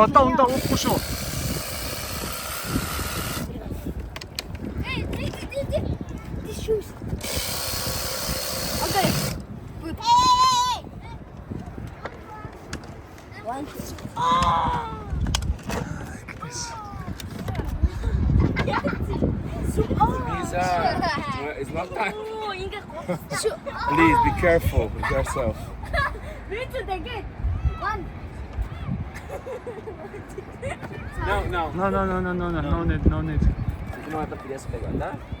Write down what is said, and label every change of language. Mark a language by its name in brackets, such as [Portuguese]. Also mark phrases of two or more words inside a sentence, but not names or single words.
[Mongolian] Одоо ундаа уухгүй шүү. [English] Okay. Good. One. It's not time. Please be careful with yourself. One. No need. [Spanish] No te querías pegar, ¿verdad?